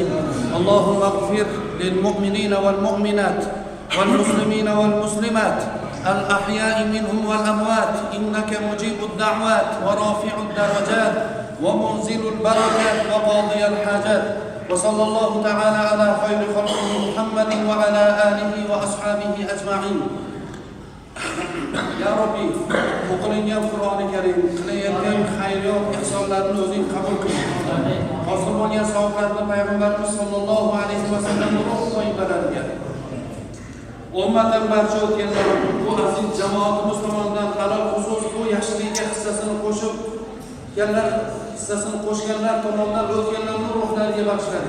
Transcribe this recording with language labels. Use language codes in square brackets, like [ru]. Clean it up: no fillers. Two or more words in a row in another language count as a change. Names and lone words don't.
[ar] اللهم اغفر للمؤمنين والمؤمنات والمسلمين والمسلمات الأحياء منهم والأموات إنك مجيب الدعوات ورافع الدرجات ومنزل البركات وقاضي الحاجات. وصلى الله تعالى على خير خلقه محمد وعلى آله وأصحابه أجمعين. يا ربي, [uz] o'qilingan Qur'oni Karim, qilayotgan xayriyat ihsonlarni o'zing qabul qil. Hosil bo'lgan savoblarni Payg'ambarimiz [ar] صلى الله عليه وسلم [uz] ruh toibalariga, ummatan barcha o'tganlar, bu aziz jamoatimiz tomonidan halol xusus bu yaxshilikka hissasini qo'shganlar tomonidan o'tganlarning ruhlariga bag'ishladik.